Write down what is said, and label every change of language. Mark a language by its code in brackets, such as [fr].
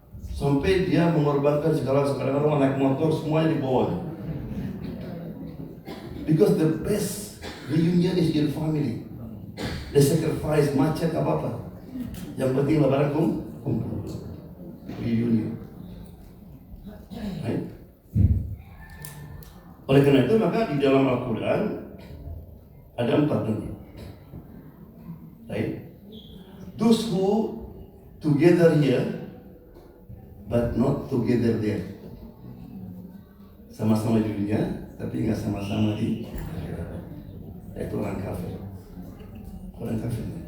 [id] Sampai dia mengorbankan segala sekarang orang naik motor semuanya dibawa. [en] Because the best reunion is in family. The sacrifice [id] macet apa-apa. Yang penting lebaran kumpul. Reunion. Right? Oleh karena itu maka di dalam Al-Quran ada 4 nanti. [en] Right? Those who together here but not together there. [id] Sama-sama di dunia tapi nggak sama-sama di akhirat. Itu orang kafir. Orang kafir.